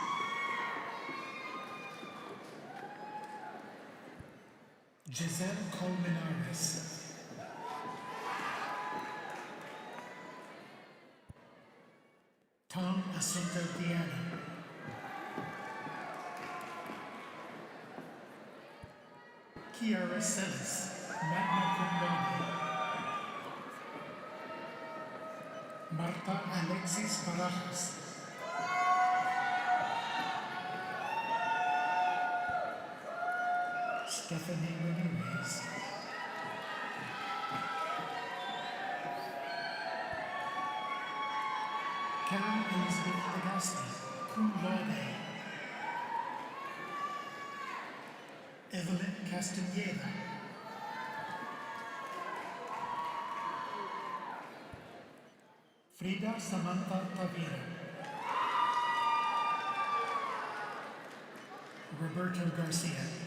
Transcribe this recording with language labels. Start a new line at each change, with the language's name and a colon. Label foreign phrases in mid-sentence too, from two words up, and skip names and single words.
Spanish: Giselle Colmenares. Tom Asunto Diana. Kiara Sellis,
Latin: magna cum laude.
Spanish: Marta Alexis Barajas. Stephanie Ramirez. Karen Elizabeth Legasti,
Latin: cum laude.
Spanish: Evelyn Castaneda. Frida Samantha Tavira. Roberto Garcia.